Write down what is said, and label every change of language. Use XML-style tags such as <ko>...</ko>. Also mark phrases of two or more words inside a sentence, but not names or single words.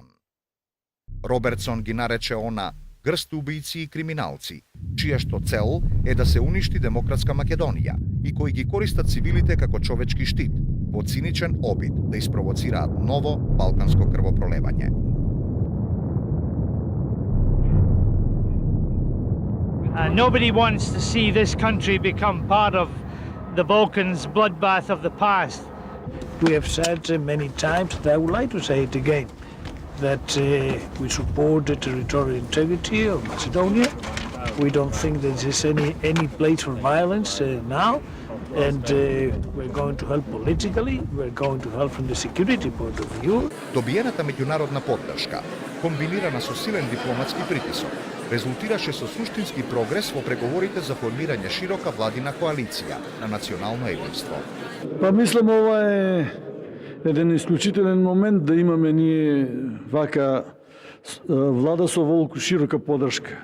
<mk>Робертсон ги нарече она грст убијци и криминалци, чија што цел е да се уништи демократска Македонија и кои ги користат цивилите како човечки штит, во циничен обид да испровоцираат ново балканско крвопролевање.</mk> <en>Nobody wants to see this country become part of the Balkans bloodbath of the past. We have said many times, and I would like to say it again, that we support the territorial integrity of Macedonia. We don't think that there's any place for violence now, and we're going to help politically, we're going to help from the security point of view.</en> <mk>Добиената меѓународна поддршка, комбинирана со силен дипломатски притисок, резултираше со суштински прогрес во преговорите за формирање широка владина коалиција на национално единство. Мислам ова е еден исклучителен момент да имаме ние вака влада со волку широка поддршка.</mk>